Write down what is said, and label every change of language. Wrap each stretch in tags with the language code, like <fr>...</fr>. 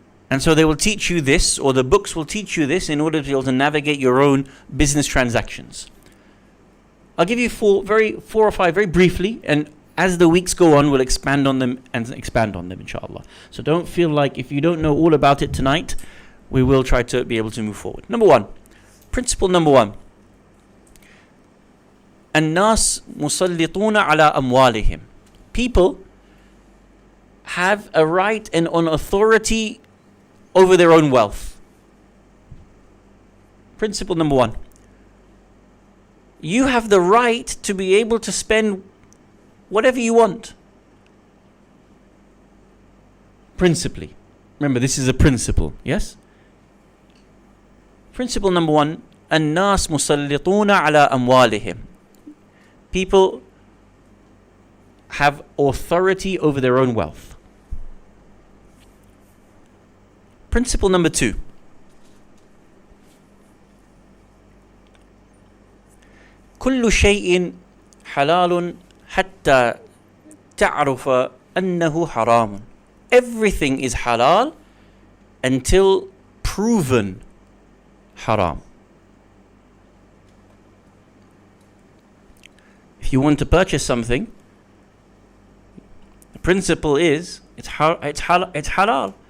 <en>And so they will teach you this, or the books will teach you this, in order to be able to navigate your own business transactions. I'll give you 4 or 5 very briefly, and as the weeks go on, we'll expand on them inshallah. So don't feel like if you don't know all about it tonight, we will try to be able to move forward. Principle number 1.</en> <ar>الناس مسلطون على أموالهم.</ar> <en>People have a right and an authority over their own wealth. Principle number 1. You have the right to be able to spend whatever you want. Principally. Remember, this is a principle, yes? Principle number 1.</en> <ar>الناس مسلطون على أموالهم.</ar> <en>People have authority over their own wealth. Principle number 2.</en> <ar>كل شيء حلال حتى تعرف أنه حرام.</ar> <en>Everything is halal until proven haram. If you want to purchase something, the principle is it's halal.</en>